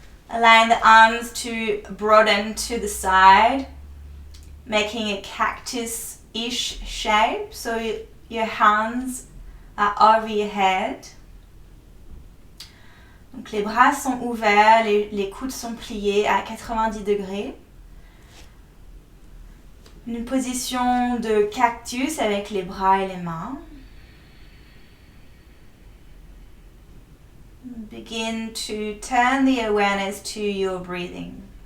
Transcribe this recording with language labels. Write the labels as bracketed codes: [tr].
[en] Allowing the arms to broaden to the side, making a cactus-ish shape. So your hands are over your head. [fr] Donc les bras sont ouverts, les coudes sont pliés à 90 degrés. Une position de cactus avec les bras et les mains. [en] Begin to turn the awareness to your breathing.